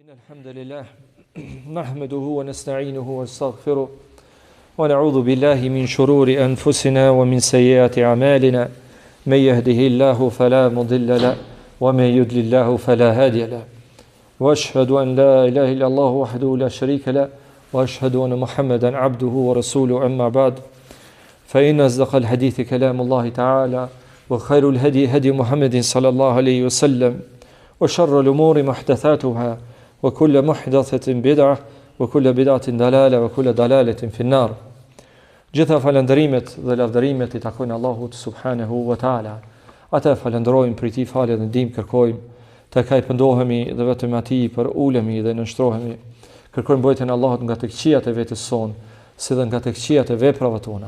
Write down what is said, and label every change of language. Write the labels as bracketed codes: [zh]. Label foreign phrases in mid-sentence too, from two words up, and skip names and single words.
[ar] الحمد لله نحمده ونستعينه ونستغفره ونعوذ بالله من شرور أنفسنا ومن سيئات أعمالنا من يهده الله فلا مضل له ومن يضلل الله فلا هادي له وأشهد أن لا إله إلا الله وحده لا شريك له وأشهد أن محمدا عبده ورسوله أما بعد فإن أصدق الحديث كلام الله تعالى وخير الهدي هدي محمد صلى الله عليه وسلم وشر الأمور محدثاتها وكل محدثة بدعة وكل بدعة ضلالة وكل ضلالة في النار. [sq] Gjitha falënderimet dhe lavdërimet I takojnë Allahut [ar] سبحانه وتعالى. [sq] Ata falënderojmë për tij falë dhe ndihmë kërkojmë, tek ai pendohemi dhe vetëm atij për ulemi dhe nënshtrohemi. Kërkojmë mbrojtjen e Allahut nga të këqijat e vetes son, si dhe nga të këqijat e veprave tona.